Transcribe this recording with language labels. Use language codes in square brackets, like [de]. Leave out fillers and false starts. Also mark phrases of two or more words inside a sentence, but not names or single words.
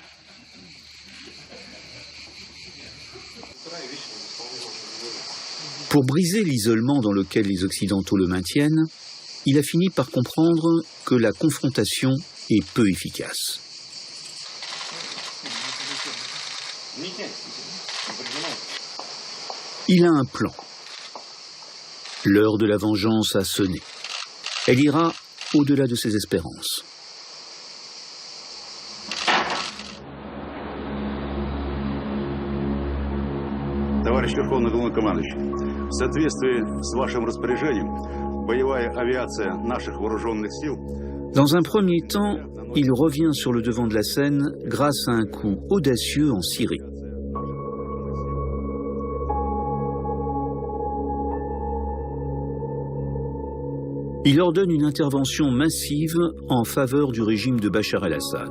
[fr] Pour briser l'isolement dans lequel les Occidentaux le maintiennent, il a fini par comprendre que la confrontation est peu efficace. Il a un plan. L'heure de la vengeance a sonné. Elle ira au-delà de ses espérances. [ru] Товарищ Верховный Главнокомандующий, в соответствии с вашим распоряжением, боевая авиация наших вооруженных сил. [fr] Dans un premier temps, il revient sur le devant de la scène grâce à un coup audacieux en Syrie. Il ordonne une intervention massive en faveur du régime de Bachar el-Assad.